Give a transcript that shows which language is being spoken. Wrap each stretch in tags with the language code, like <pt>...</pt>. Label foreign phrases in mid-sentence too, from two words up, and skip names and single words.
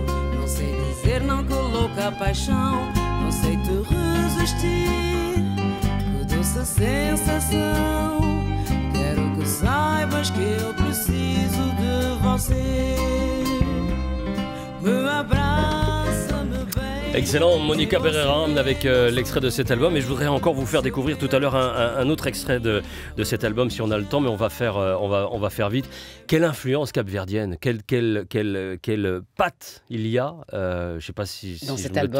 <pt>Não sei dizer não com louca paixão. Não sei te resistir. Que doce sensação. Quero que saibas que eu preciso de você. Me abraça-me bem.</pt> <fr>Excellent, Monica Pereira avec l'extrait de cet album. Et je voudrais encore vous faire découvrir tout à l'heure un autre extrait de cet album si on a le temps, mais on va faire vite. Quelle influence capverdienne, quelle patte il y a, je ne sais pas si dans je cet me album.</fr>